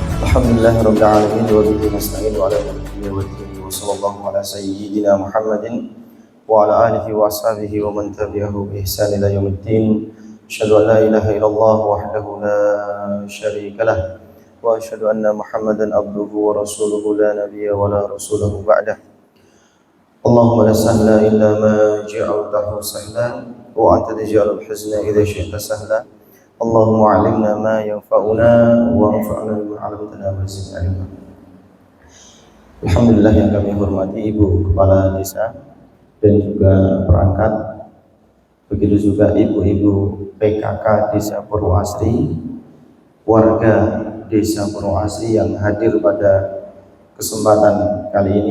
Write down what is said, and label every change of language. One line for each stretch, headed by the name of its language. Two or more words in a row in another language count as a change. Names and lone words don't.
Arabic: الحمد لله رب العالمين وبه نستعين وعلى آله وصحبه وصلى الله على سيدنا محمد وعلى آله وأصحابه ومن تبعه بإحسان إلى يوم الدين. أشهد أن لا إله إلا الله وحده لا شريك له وأشهد أن محمدا عبده ورسوله لا نبي ولا رسوله بعده. اللهم لا سهل إلا ما جعلته سهلا وأنت تجعل الحزن إذا شئت سهلا. اللهم علمنا ما ينفعنا وانفعنا بما علمتنا وزدنا علما.
Indonesian: Alhamdulillah yang kami hormati Ibu Kepala Desa dan juga perangkat, begitu juga ibu-ibu PKK Desa Purwoasri, warga Desa Purwoasri yang hadir pada kesempatan kali ini.